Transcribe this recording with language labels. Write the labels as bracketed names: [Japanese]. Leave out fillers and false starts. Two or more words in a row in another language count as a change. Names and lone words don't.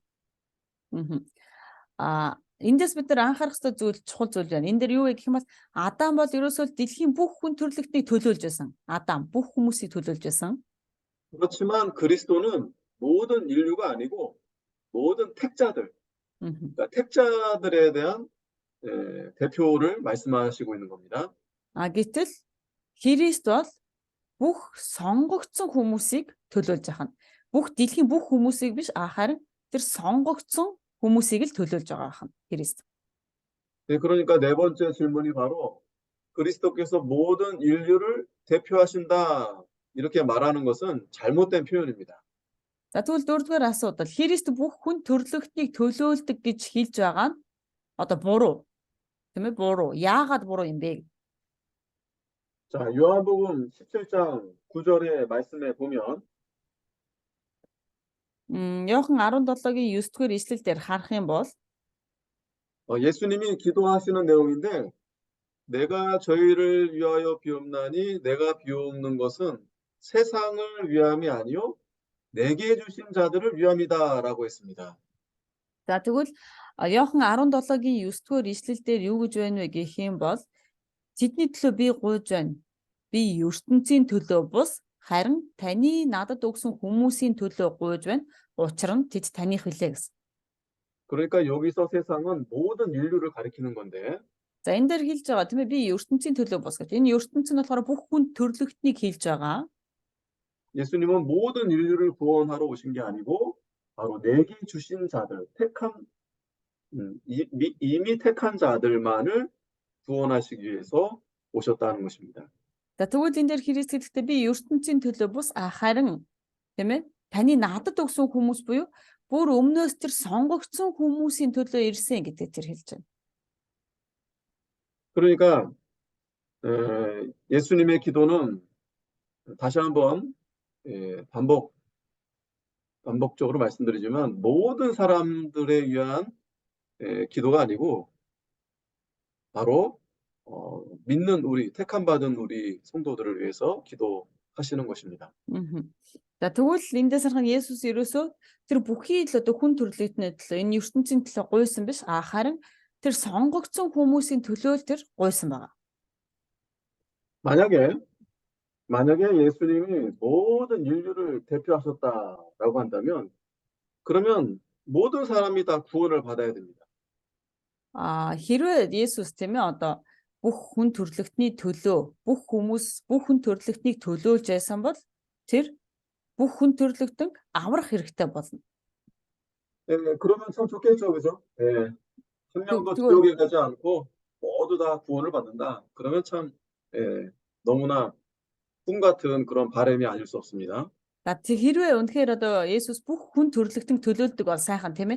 [Mongolian] Мгм. Эндээс бид нар анхаарах ёстой зүйл чухал зүйл байна. Энэ дээр юу вэ гэх юм бол Адам бол ерөөсөө дэлхийн бүх хүн төрлөختнийг төлөөлж байсан. Адам бүх хүмүүсийг төлөөлж байсан. [Korean] 그렇지만 그리스도는 모든 인류가 아니고 모든 택자들, Мгм. 그러니까 택자들에 대한 대표를 말씀하시고 있는 겁니다. [Mongolian] Гэтэл Христ бол бүх сонгогдсон хүмүүсийг төлөөлж байгаа нь. Бүх дэлхийн бүх хүмүүсийг биш харин тэр сонгогдсон хүмүүсийг л төлөөлж байгаа байна. Христ. [Korean] 네, 그러니까 네 번째 질문이 바로 그리스도께서 모든 인류를 대표하신다 이렇게 말하는 것은 잘못된 표현입니다. [Mongolian] За тэгвэл дөрөвдүгээр асуудал Христ бүх хүн төрлөختнийг төлөөлдөг гэж хэлж байгаа нь одоо буруу. Тийм ээ буруу. Яагаад буруу юм бэ? [Korean] 자, 요한복음 17장 9절의 말씀에 보면 [Mongolian] Иохан 17-гийн 9-р ишлэл дээр харах юм бол [Korean] 예수님이 기도하시는 내용인데 내가 저희를 위하여 비옵나니 내가 비옵는 것은 세상을 위함이 아니요 내게 주신 자들을 위함이다라고 했습니다. [Mongolian] за тэгвэл Иохан 17-гийн 9-р ишлэл дээр юу гэж байна вэ гэх юм бол тэдний төлөө би гуйж байна. Би ертөнцийн төлөө бус харин таны надад өгсөн хүмүүсийн төлөө гуйж байна. Учир нь тэд таних билээ гэсэн. [Korean] 그러니까 여기서 세상은 모든 인류를 가리키는 건데 [Mongolian] За энэ дээр хэлж байгаа тийм ээ би ертөнцийн төлөө бус гэж. Энэ ертөнц нь болохоор бүх хүн төрлөختнийг хэлж байгаа. [Korean] 예수님은 모든 인류를 구원하러 오신 게 아니고 바로 내게 주신 자들, 이미 택한 자들만을 구원하시기 위해서 오셨다는 것입니다. [Mongolian] За тэгвэл энэ дээр Христ хэлэхдээ би ертөнцийн төлөө бус харин тийм ээ таны надад өгсөн хүмүүс буюу бүр өмнөөс тэр сонгогдсон хүмүүсийн төлөө ирсэн гэдэг тэр хэлж байна. [Korean] 그러니까 예수님의 기도는 다시 한번 반복적으로 말씀드리지만 모든 사람들에 위한 기도가 아니고 바로 믿는 우리 택함 받은 우리 성도들을 위해서 기도하시는 것입니다. [Mongolian] За тэгвэл эндээс харах нь Есүс ерөөсөө тэр бүхий л одоо хүн төрлөختний төлөө энэ ертөнцийн төлөө гуйсан биш харин тэр сонгогдсон хүмүүсийн төлөө л тэр гуйсан байгаа. [Korean] 만약에 예수님이 모든 인류를 대표하셨다라고 한다면 그러면 모든 사람이 다 구원을 받아야 됩니다. [Mongolian] Хэрвээ Есүс тийм ээ одоо бүх хүн төрлөختний төлөө бүх хүн төрлөختнийг төлөөлж байсан бол тэр бүх хүн төрлөختөнд аврах хэрэгтэй болно. [Korean] 그러면 참 좋겠죠, 그죠? 한 명도 지옥에 가지 않고 모두 다 구원을 받는다. 그러면 참 너무나 꿈 같은 그런 바람이 아닐 수 없습니다. [Mongolian] За хэрвээ үнэхээр одоо Есүс бүх хүн төрлөختөнд төлөөлдөг бол сайхан тийм ээ.